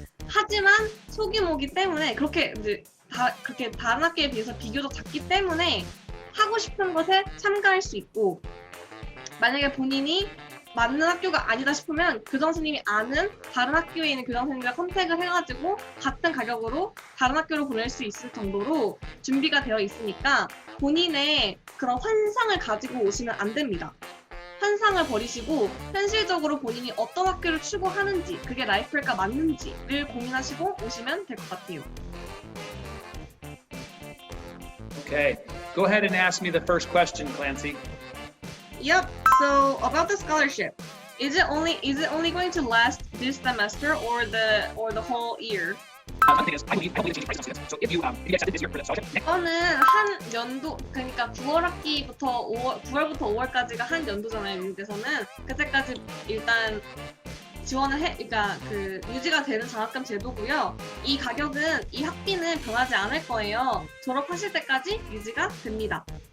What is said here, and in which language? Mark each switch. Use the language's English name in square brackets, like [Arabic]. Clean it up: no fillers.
[Korean] 하지만 소규모기 때문에 그렇게 이제 그렇게 다른 학교에 비해서 비교적 작기 때문에 하고 싶은 것에 참가할 수 있고 만약에 본인이 맞는 학교가 아니다 싶으면 교장 선생님이 아는 다른 학교에 있는 교장 선생님과 컨택을 해가지고 같은 가격으로 다른 학교로 보낼 수 있을 정도로 준비가 되어 있으니까 본인의 그런 환상을 가지고 오시면 안 됩니다. 환상을 버리시고 현실적으로 본인이 어떤 학교를 추구하는지 그게 라이프랩과 맞는지를 고민하시고 오시면 될 것 같아요. [English] Okay. Go ahead and ask me the first question, Clancy. Yep. So about the scholarship, is it only going to last this semester or the whole year? The thing is, I believe it's changing prices on students. So if you get accepted this year for the scholarship, next [Korean] 이거는 한 연도 그러니까 9월부터 5월까지가 한 연도잖아요. 미국에서는 그때까지 일단 지원을 그러니까 그 유지가 되는 장학금 제도고요. 이 가격은 이 학비는 변하지 않을 거예요. 졸업하실 때까지 유지가 됩니다.